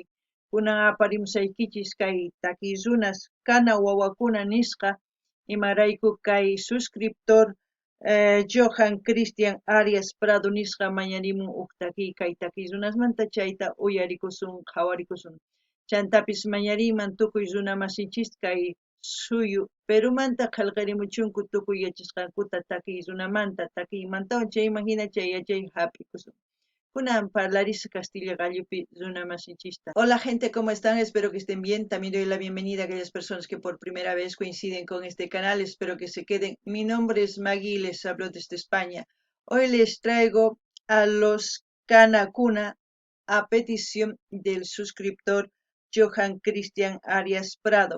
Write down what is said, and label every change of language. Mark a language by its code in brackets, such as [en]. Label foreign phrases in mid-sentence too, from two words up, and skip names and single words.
[qu] Kunan aparimusaykichis kay takiy runas kana wawakuna nisqa imarayku kay suscriptor Johan Cristian Arias Prado nisqa mañarimun huk takiy kay takiy runasmanta chayta uyarikusun qhawarikusun. Chantapis mañariyman tukuy runa masinchis kay suyu Perumanta qillqarimuchunku tukuy yachasqankuta takiy runamanta takiymantawan chayman hina chay yachay hap'ikusun. Kunan parlarisqa Castilla gallupi runa masinchista. [es] Hola gente, ¿cómo están? Espero que estén bien. También doy la bienvenida a aquellas personas que por primera vez coinciden con este canal. Espero que se queden. Mi nombre es Maggie y les hablo desde España. Hoy les traigo a los Canacuna a petición del suscriptor Johan Cristian Arias Prado.